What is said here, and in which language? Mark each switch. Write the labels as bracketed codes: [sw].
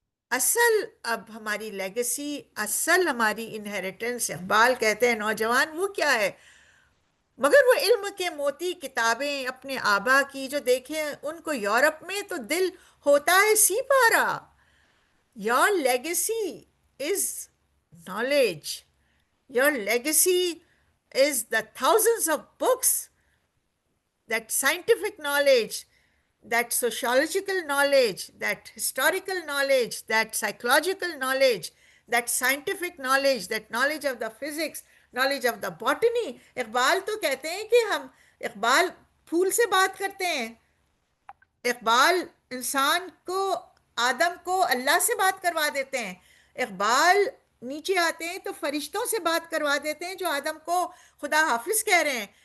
[ur] اصل اب ہماری لیگسی، اصل ہماری انہیریٹنس، اقبال کہتے ہیں نوجوان وہ کیا ہے؟ مگر وہ علم کے موتی کتابیں اپنے آبا کی جو دیکھیں ان کو یورپ میں تو دل ہوتا ہے سی پارا. [en] Your legacy is knowledge. Your legacy is the thousands of books, that scientific knowledge, that sociological knowledge, that historical knowledge, that psychological knowledge, that scientific knowledge, that knowledge of the physics, knowledge of the botany. [ur] Iqbal تو کہتے ہیں کہ ہم اقبال پھول سے بات کرتے ہیں. اقبال انسان کو، آدم کو اللہ سے بات کروا دیتے ہیں. اقبال نیچے آتے ہیں تو فرشتوں سے بات کروا دیتے ہیں جو آدم کو خدا حافظ کہہ رہے ہیں.